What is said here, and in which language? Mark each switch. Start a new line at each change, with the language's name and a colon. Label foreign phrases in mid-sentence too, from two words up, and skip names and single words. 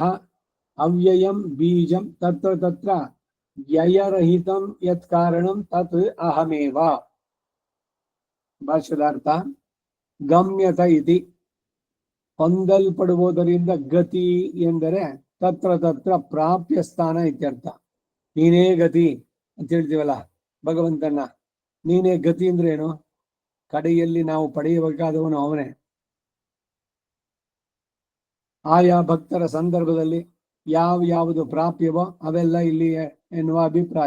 Sanskrit: ಅವ್ಯಯಂ ಬೀಜಂ ತತ್ರ ತತ್ರ ವ್ಯಯರಹಿತಂ ಯತ್ ಕಾರಣಂ ತತ್ ಅಹಮೇವ.
Kannada: ಭಾಷ್ಯದಾರ್ಥ.
Sanskrit: ಗಮ್ಯತ ಇತಿ, ಹೊಂದಲ್ಪಡುವುದರಿಂದ, ಗತಿ ಎಂದರೆ ತತ್ರ ತತ್ರ ಪ್ರಾಪ್ಯ ಸ್ಥಾನ ಇತ್ಯರ್ಥ.
Kannada: ನೀನೇ ಗತಿ ಅಂತ ಹೇಳ್ತೀವಲ್ಲ ಭಗವಂತನ, ನೀನೇ ಗತಿ ಅಂದ್ರೆ ಏನು? ಕಡೆಯಲ್ಲಿ ನಾವು ಪಡೆಯಬೇಕಾದವನು ಅವನೇ. ಆಯಾ ಭಕ್ತರ ಸಂದರ್ಭದಲ್ಲಿ ಯಾವುದು ಪ್ರಾಪ್ಯವೋ ಅವೆಲ್ಲ ಇಲ್ಲಿ ಎನ್ನುವ ಅಭಿಪ್ರಾಯ.